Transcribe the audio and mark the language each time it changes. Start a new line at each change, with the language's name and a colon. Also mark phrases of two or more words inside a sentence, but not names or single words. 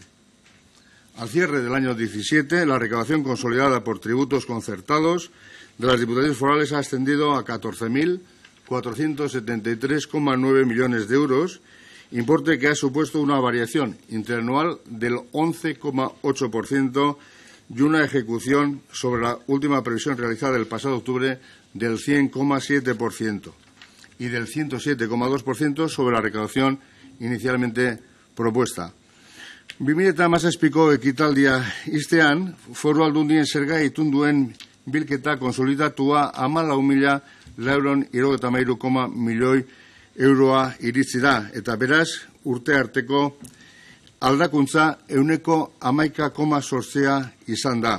Spanish: Al cierre del año 17, la recaudación consolidada por tributos concertados de las diputaciones forales ha ascendido a 14.473,9 millones de euros, importe que ha supuesto una variación interanual del 11,8% y una ejecución sobre la última previsión realizada el pasado octubre del 100,7% y del 107,2% sobre la recaudación inicialmente propuesta.
Basque: 2017ko ekitaldia ixtean, foru aldundien zerga itun duen bilketa konsolidatua 14.473 milioi euroa iritsi da, eta beraz, urte arteko aldakuntza 11,8% izan da.